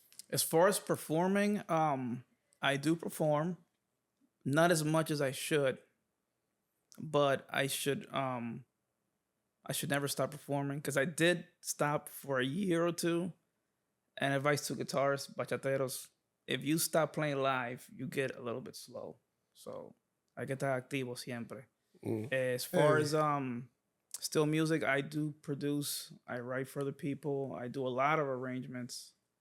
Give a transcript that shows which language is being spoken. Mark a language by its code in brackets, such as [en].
[en] As far as performing, I do perform, not as much as I should, but I should never stop performing, because I did stop for a year or two. And advice to guitarists, bachateros: if you stop playing live, you get a little bit slow. [es] So hay que estar activo siempre. [en] As far as still music, I do produce. I write for other people. I do a lot of arrangements.